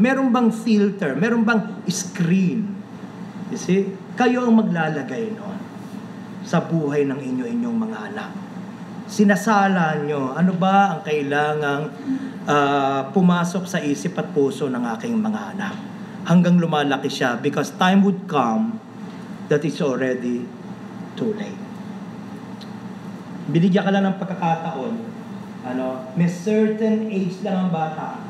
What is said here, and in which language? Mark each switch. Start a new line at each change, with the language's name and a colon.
Filipino: Meron bang filter? Meron bang screen?
English: You see?
Filipino: Kayo ang maglalagay noon sa buhay ng inyong mga anak. Sinasala nyo, ano ba ang kailangang pumasok sa isip at puso ng aking mga anak? Hanggang lumalaki siya,
English: because time would come that it's already too late.
Filipino: Binigyan ka lang ng pagkakataon, may
English: certain age
Filipino: lang ang bata.